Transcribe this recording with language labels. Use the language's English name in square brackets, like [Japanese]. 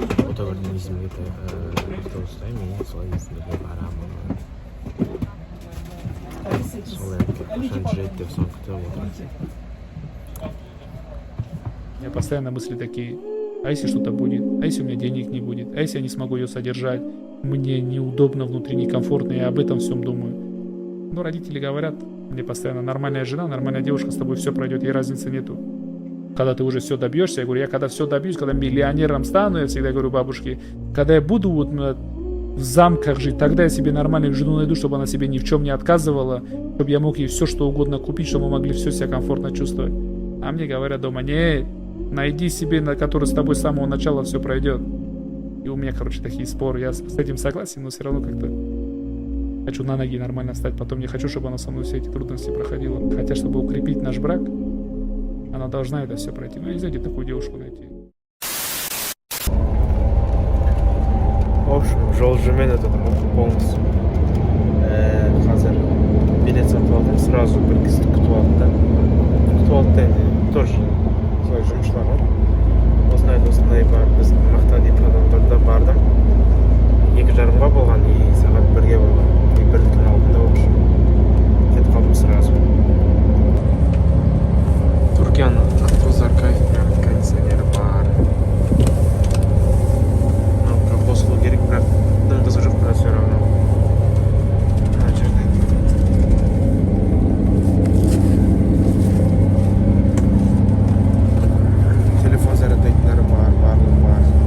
[Kazakh] Отогордан İzmir'ге автобустаймын, мен солай İzmir'ге барамын. Солай қашан жүреді деп соны күтіп отырмын. [Russian] У меня постоянно мысли такие: а если что-то будет? А если у меня денег не будет? А если я не смогу ее содержать? Мне неудобно, внутри некомфортно, я об этом всем думаю. Но родители говорят мне постоянно: нормальная жена, нормальная девушка, с тобой все пройдет, ей разницы нету. Когда ты уже все добьешься, я говорю, я когда все добьюсь, когда миллионером стану, я всегда говорю бабушке, когда я буду вот в замках жить, тогда я себе нормальную жену найду, чтобы она себе ни в чем не отказывала, чтобы я мог ей все что угодно купить, чтобы мы могли все себя комфортно чувствовать. А мне говорят дома: нет, найди себе, на который с тобой с самого начала все пройдет. И у меня, короче, такие споры. Я с этим согласен, но все равно как-то хочу на ноги нормально встать. Потом я хочу, чтобы она со мной все эти трудности проходила. Хотя, чтобы укрепить наш брак, она должна это все пройти. Ну, нельзя где такую девушку найти. [Kazakh] В общем, жол жүрмей жатырмын полностью. Қазір билет сатып алдым, сразу бір кісі күтіп алды да. Күтіп алды да енді тоже солай жұмысшылар ғой. Осындай бар, біз мақта деп адамдарда бардым. 2:30-ға болған, и сағат 1-ге болған. И 1-дің алдында в общем кетіп қалдым сразу. Түркияның автобустар кайф, прям кондиционері бар. Қосылу керек, бірақ дым қызы жоқ, бірақ все равно. Мына жерде телефон заряддайтындары бар, барлығы бар.